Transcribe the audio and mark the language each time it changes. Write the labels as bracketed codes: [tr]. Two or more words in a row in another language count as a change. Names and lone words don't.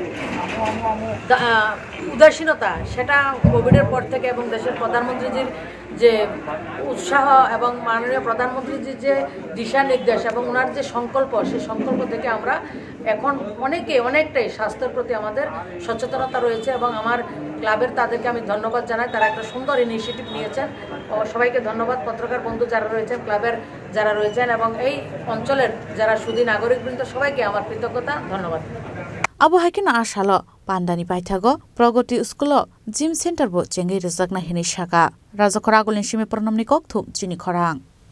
[bn] উদাসীনতা সেটা কোভিডের পর থেকে এবং দেশের প্রধানমন্ত্রীজির যে উৎসাহ এবং মাননীয় প্রধানমন্ত্রীজির যে দিশা নির্দেশ এবং ওনার যে সংকল্প সেই সংকল্প থেকে আমরা এখন অনেকটাই স্বাস্থ্যের প্রতি আমাদের সচেতনতা রয়েছে এবং আমার ক্লাবের তাদেরকে আমি ধন্যবাদ জানাই তারা একটা সুন্দর ইনিশিয়েটিভ নিয়েছেন ও সবাইকে ধন্যবাদ পত্রকার বন্ধু যারা রয়েছেন ক্লাবের যারা রয়েছেন এবং এই অঞ্চলের যারা সুধী নাগরিকবৃন্দ সবাইকে আমার কৃতজ্ঞতা ধন্যবাদ [trp] Abo Haikino Ashalo Pandani Paithago Pragoti School Gym Center bo Chengi Rizakna Hini Shaka Rajakhoragulni Shime Pranamni Kokthum Chini Khorang